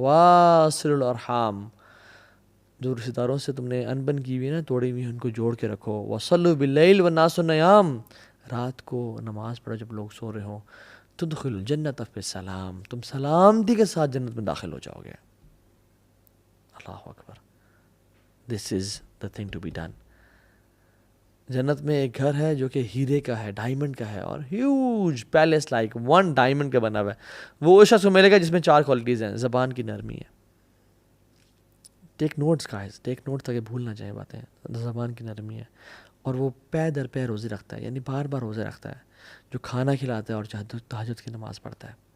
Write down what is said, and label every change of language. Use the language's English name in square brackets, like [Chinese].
[Arabic] واصلوا الارحام, [Urdu] جو رشتہ داروں سے تم نے انبن کی ہوئی نا, توڑی ہوئی, ان کو جوڑ کے رکھو. [Arabic] وصلوا باللیل والناس نیام, [Urdu] رات کو نماز پڑھو جب لوگ سو رہے ہوں. [Arabic] تدخلوا الجنۃ بالسلام, [Urdu] تم سلامتی کے ساتھ جنت میں داخل ہو جاؤ گے. [Arabic] اللہ اکبر. [English] This is the thing to be done. [Urdu] جنت میں ایک گھر ہے جو کہ ہیرے کا ہے, ڈائمنڈ کا ہے, اور [English] huge palace like 1 diamond [Urdu] کا بنا ہوا ہے. وہ اس شخص کو ملے گا جس میں 4 کوالٹیز ہیں. زبان کی نرمی ہے, [English] take notes guys, take notes [Urdu] تاکہ بھول نہ جائیں باتیں. زبان کی نرمی ہے, اور وہ پے در پے روزے رکھتا ہے, یعنی بار بار روزے رکھتا ہے, جو کھانا کھلاتا ہے اور تہجد کی نماز پڑھتا ہے.